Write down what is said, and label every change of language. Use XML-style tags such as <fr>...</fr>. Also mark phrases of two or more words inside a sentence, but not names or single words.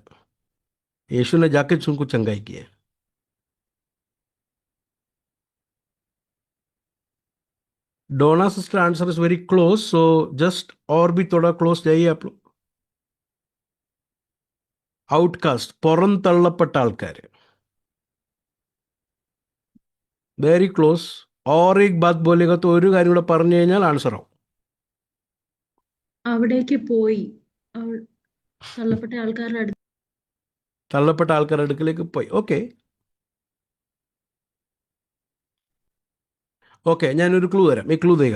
<hi>यीशु ने जाके उनको चंगाई की है.</hi> <en>Dona sister answer is very close. so just</en> <hi>और भी थोड़ा क्लोज जाइए आप लोग. आउटकास्ट,</hi> <ml>പുറന്തള്ളപ്പെട്ട ആൾക്കാർ.</ml> <en>very close.</en> <hi>और एक बात बोलेगा तो</hi> <ml>ഒരു കാര്യം കൂടെ പറഞ്ഞു കഴിഞ്ഞാൽ ആൻസർ ആവും. അവിടേക്ക് പോയി. അവൾ തള്ളപ്പെട്ട ആൾക്കാരുടെ അടുത്ത് തള്ളപ്പെട്ട ആൾക്കാരുടെ അടുക്കിലേക്ക് പോയി.</ml> <en>okay okay,</en> <ml>ഞാനൊരു ക്ലൂ തരാം. ഈ ക്ലൂ തരിക.</ml>